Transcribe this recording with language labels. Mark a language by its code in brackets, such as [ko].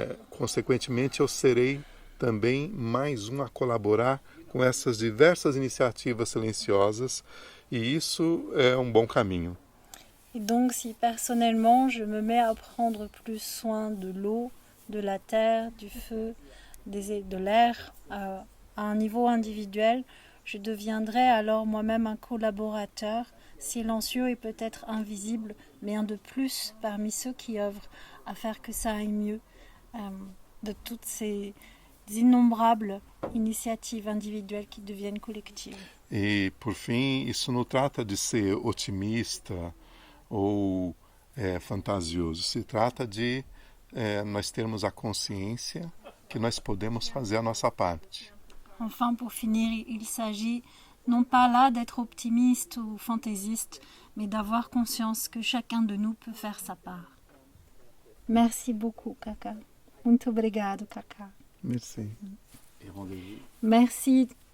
[pt] Consequentemente eu serei também mais a colaborar com essas diversas iniciativas silenciosas, e isso é bon caminho. [fr] Et donc si personnellement je me mets à prendre plus soin de l'eau, de la terre, du feu, de l'air à un niveau individuel, je deviendrai alors moi-même un collaborateur silencieux et peut-être invisible, mais un de plus parmi ceux qui œuvrent à faire que ça aille mieux, de toutes ces innombrables initiatives individuelles qui deviennent collectives. [pt] E por fim, isso não trata de ser otimista ou fantasioso, se trata de nós termos a consciência que nós podemos fazer a nossa parte. [fr] Enfin, pour finir, il s'agit non pas là d'être optimiste ou fantaisiste, mais d'avoir conscience que chacun de nous peut faire sa part. Merci beaucoup, Kaka. [pt] Muito obrigado, Kaka. [fr] Merci. Et rendez-vous. Merci.